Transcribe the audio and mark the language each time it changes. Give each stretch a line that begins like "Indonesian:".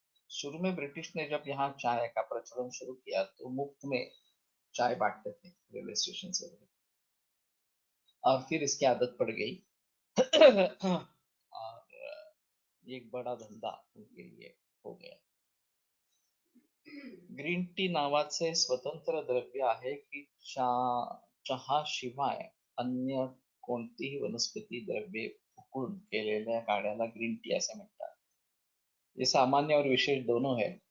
Hindi: शुरू में ब्रिटिश ने जब यहाँ चाय का प्रचलन शुरू किया तो मुफ्त में चाय बांटते थे रेलवे स्टेशन से, और फिर इसकी आदत पड़ गई और एक बड़ा धंधा उनके लिए हो गया।
Marathi: ग्रीन टी नावाचे स्वतंत्र द्रव्य आहे की चहा शिवाय अन्य कोणतीही वनस्पती द्रव्ये उकळून केलेल्या काढ्याला ग्रीन टी असे म्हणतात।
Hindi: ये सामान्य और विशेष दोनों है।